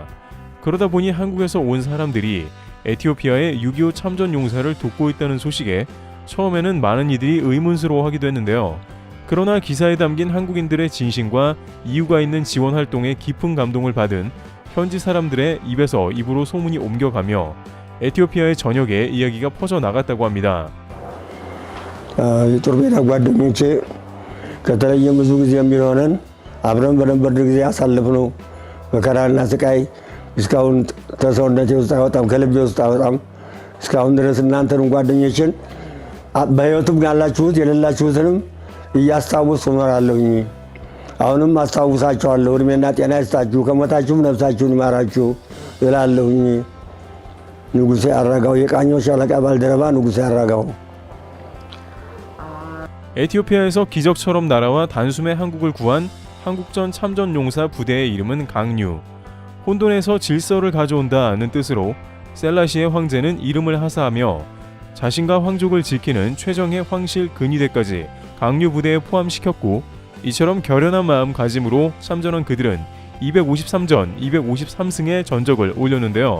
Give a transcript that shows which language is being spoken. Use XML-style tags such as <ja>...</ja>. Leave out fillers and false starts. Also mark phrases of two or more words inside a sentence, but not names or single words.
<ko>그러다 보니 한국에서 온 사람들이 에티오피아의 6.25 참전 용사를 돕고 있다는 소식에 처음에는 많은 이들이 의문스러워하기도 했는데요. 그러나 기사에 담긴 한국인들의 진심과 이유가 있는 지원 활동에 깊은 감동을 받은 현지 사람들의 입에서 입으로 소문이 옮겨가며 에티오피아의 전역에 이야기가 퍼져나갔다고 합니다.</ko> <am>የጦር ሜዳ ጓደኞቼ ከተለየ ብዙ ጊዜ የሚሆነን አብረን በነበርን ጊዜ ያሳለፍነው መከራና ስቃይ እስካሁን ተሰውነቴ ውስጥ አይወጣም፣ ከልቤ ውስጥ አይወጣም። እስካሁን ድረስ እናንተንም ጓደኞችን በሕይወትም ያላችሁት የሌላችሁትንም እያስታወስኩ እኖራለሁኝ። አሁንም አስታውሳቸዋለሁ። እድሜና ጤና ይስጣችሁ፣ ከሞታችሁም ነፍሳችሁን ይማራችሁ እላለሁኝ። ንጉሴ አረጋው፣ የቃኞች ሻለቃ ባልደረባ ንጉሴ አረጋው።</am> <ko>에티오피아에서 기적처럼 날아와 단숨에 한국을 구한 한국전 참전용사 부대의 이름은 강류. 혼돈에서 질서를 가져온다는 뜻으로 셀라시의 황제는 이름을 하사하며 자신과 황족을 지키는 최정의 황실 근위대까지 강류 부대에 포함시켰고, 이처럼 결연한 마음가짐으로 참전한 그들은 253전 253승의 전적을 올렸는데요.</ko>